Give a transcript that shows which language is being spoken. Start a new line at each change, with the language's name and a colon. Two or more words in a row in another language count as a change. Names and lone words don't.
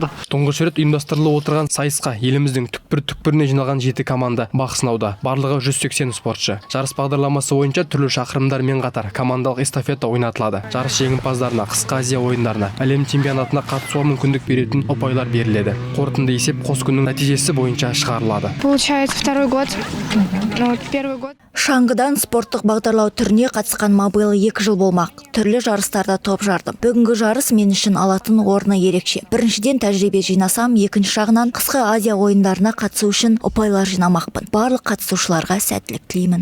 Kazakh: Тұңғыш рет ұйымдастырылып отырған сайысқа еліміздің түкпір-түкпіріне жиналған 7 команда бақ сынауда. Барлығы 180 спортшы. Жарыс бағдарламасы бойынша түрлі шақырымдармен қатар командалық эстафета ойнатылады. Жарыс жеңімпаздарына қысқы Азия ойындарына, әлем чемпионатына қатысуға мүмкіндік беретін ұпайлар беріледі. Қорытынды есеп қос күннің нәтижесі бойынша шығарылады.
Russian: Получается, второй год. Первый год.
Kazakh: Шаңғыдан спорттық бағдарлау түріне қатысқан биыл 2 жыл болмақ. Түрлі жарыстарда топ жардым. Бүгінгі жарыс мен үшін алатын орны ерекше. Біріншіден тәжірибе жинасам, екінші жағынан қысқы Азия ойындарына қатысу үшін ұпайлар жинамақпын. Барлық қатысушыларға сәттілік тілеймін.